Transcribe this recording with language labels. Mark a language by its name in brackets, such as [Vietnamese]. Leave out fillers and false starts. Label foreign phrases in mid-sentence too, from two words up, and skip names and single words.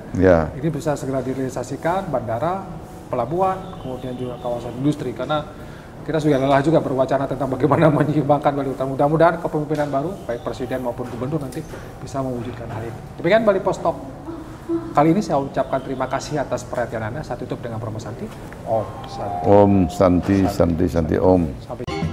[Indonesian] Ini bisa segera direalisasikan bandara, pelabuhan, kemudian juga kawasan industri, karena kita sudah lelah juga berwacana tentang bagaimana menyeimbangkan Bali Utara. Mudah-mudahan kepemimpinan baru, baik presiden maupun gubernur nanti bisa mewujudkan hal ini. Demikian Bali Post Talk. Kali ini saya ucapkan terima kasih atas perhatian Anda. Saya tutup dengan promo Santi. [Sanskrit] Om Santi. Om Santi, Santi, Santi, Om. [Indonesian] Sampai